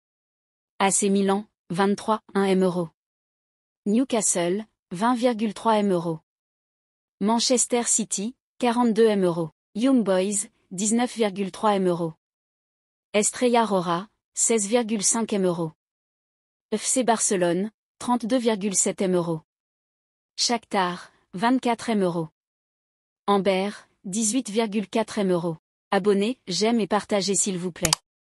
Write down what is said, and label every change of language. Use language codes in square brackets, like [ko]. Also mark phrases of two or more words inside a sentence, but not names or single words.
[fr] AC Milan, 23,1 M euros. Newcastle, 20,3 M euros. Manchester City, 42 M euros. Young Boys, 19,3 M euros. Estrella Roja, 16,5 M euros. FC Barcelone, 32,7 M euros. Shakhtar, 24 M euros. Amber, 18,4 M euros. Abonnez, j'aime et partagez s'il vous plaît.